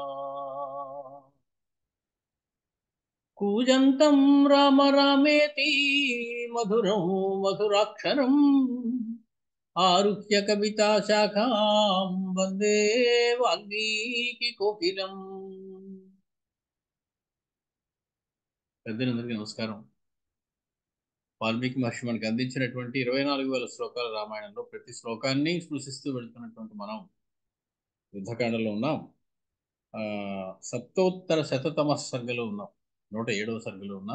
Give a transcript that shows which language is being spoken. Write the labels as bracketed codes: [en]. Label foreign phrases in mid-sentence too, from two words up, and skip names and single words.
[sa] कूजन्तं राम रामेति मधुरं मधुराक्षरम् आरुह्य कविता शाखां वन्दे वाल्मीकि कोकिलम्. [te] పెద్దలందరికీ నమస్కారం. వాల్మీకి మహర్షి మనకి అందించినటువంటి 24,000 శ్లోకాల రామాయణంలో ప్రతి శ్లోకాన్ని స్పృశిస్తూ వెళ్తున్నటువంటి మనం యుద్ధకాండలో ఉన్నాం. సప్తోత్తర శతతమ సర్గలో ఉన్నాం, 107వ సర్గలో ఉన్నాం.